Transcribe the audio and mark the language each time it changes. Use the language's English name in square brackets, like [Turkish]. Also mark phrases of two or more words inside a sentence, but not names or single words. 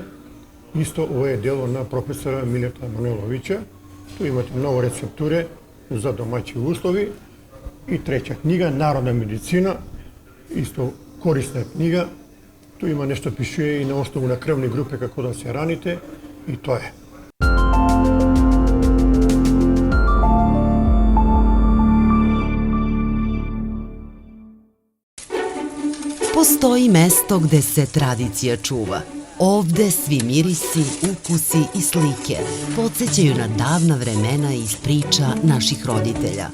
[Macedonian] Исто ово е дело на професора Милета Мануеловиќа. Ту имате многу рецептури за домаќи услови. И трета книга, Народна медицина, исто корисна книга. Ту има нешто пишува и на основу на крвни групи како да се раните и тоа е. [Serbian] Postoji mesto gde se tradicija čuva. Ovde svi mirisi, ukusi i slike podsjećaju na davna vremena iz priča naših roditelja.